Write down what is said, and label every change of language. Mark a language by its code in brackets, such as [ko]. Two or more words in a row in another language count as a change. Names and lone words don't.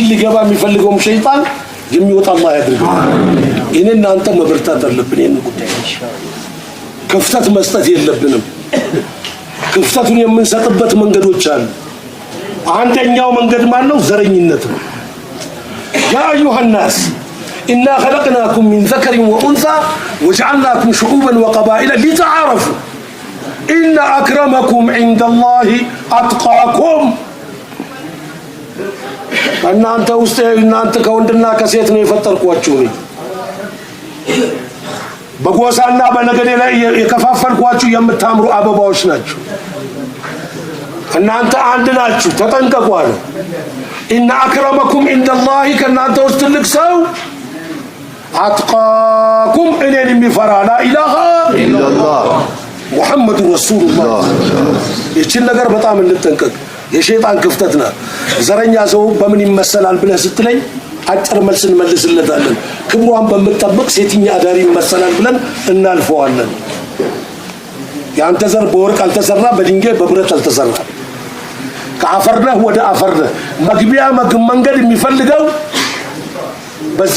[am] ሊገባ የሚፈልገው ሸይጣን የሚወጣ አላህ ያድርገው እኔና አንተ መብርታት አለብን ይሄን ጉዳይ ክፍተት መስጠት የለብንም ክፍተቱን የምንሰጥበት መንገዶች አሉ አንደኛው መንገድ ማለት ነው ዘረኝነት ነው [ar] يا أيها الناس إنا خلقناكم من ذكر وأنثى وجعلناكم شعوبا وقبائل لتعارفوا إن أكرمكم عند الله أتقاكم [am] እናንተ ውስጥ እናንተ ከወንድና ከሴት ነው የፈጠርኳችሁ ነኝ በጎሳና በነገዴ ላይ የከፋፈልኳችሁ የምታምሩ አበባዎች ናችሁ እናንተ አንድ ናችሁ ተጠንቀቁ አለ [ar] إن أكرمكم عند الله [am] ከእናንተ ውስጥ ትልቅ ሰው أتقاكم እኔን የሚፈራ لا [ar] إله إلا الله محمد رسول الله [am] ይህችን ነገር በጣም እንጠንቀቅ የሸይጣን ክፍተትና ዘረኛ ሰው በምን ይመሰላል ብለህ ስትለኝ አጭር መልስ እንመልስለታለን ክብሯን በመጠበቅ [ar] ሴትኛ [am] አዳሪ ይመሰላል ብለን እናልፈዋለን ያንተ ዘር በወርቅ አልተሰራ በድንጋይ በብረት አልተሰራ ከአፈርነህ ወደ አፈርነህ መግቢያ መንገድ የሚፈልገው በዚህ